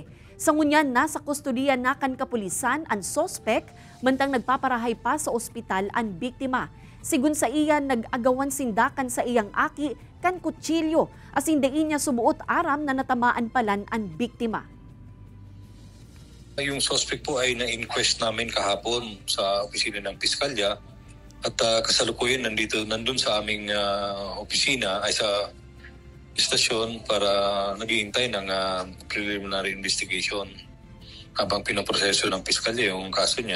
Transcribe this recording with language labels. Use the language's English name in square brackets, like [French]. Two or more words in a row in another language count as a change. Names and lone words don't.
[Bikol] Sa ngunyan, nasa kustodiya na kan kapulisan ang sospek, mantang nagpaparahay pa sa ospital ang biktima. Sigun sa iyan, nag-agawan sindakan sa iyang aki kan kutsilyo, asin dain niya subuot aram na natamaan palan ang biktima. [Filipino] Yung suspect po ay na-inquest namin kahapon sa opisina ng Piskalya at kasalukuyan nandun sa aming opisina ay sa istasyon para naghihintay ng [English] preliminary investigation [Filipino] habang pinoproseso ng Piskalya yung kaso niya.